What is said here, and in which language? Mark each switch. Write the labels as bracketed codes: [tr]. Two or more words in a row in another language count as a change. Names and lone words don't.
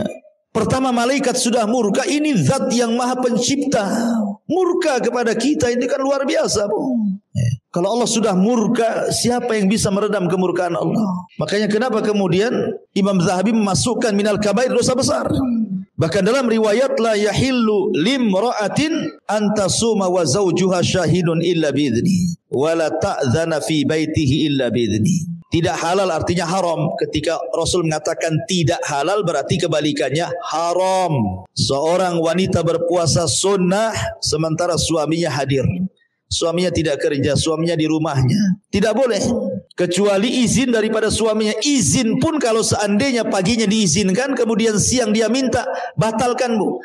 [id] Pertama malaikat sudah murka, ini zat yang maha pencipta murka kepada kita, ini kan luar biasa Bu. Ya. Kalau Allah sudah murka, siapa yang bisa meredam kemurkaan Allah? Makanya kenapa kemudian Imam Zahabi memasukkan [ar] من الكبائر, [id] dosa besar. Bahkan dalam riwayat [ar] لا يحل لامرأة أن تصوم وزوجها شاهد إلا بإذنه ولا تأذن في بيته إلا بإذنه. [id] Tidak halal artinya haram. Ketika Rasul mengatakan tidak halal berarti kebalikannya haram. Seorang wanita berpuasa sunnah sementara suaminya hadir. Suaminya tidak kerja, suaminya di rumahnya. Tidak boleh. Kecuali izin daripada suaminya. Izin pun kalau seandainya paginya diizinkan, kemudian siang dia minta, batalkan Bu.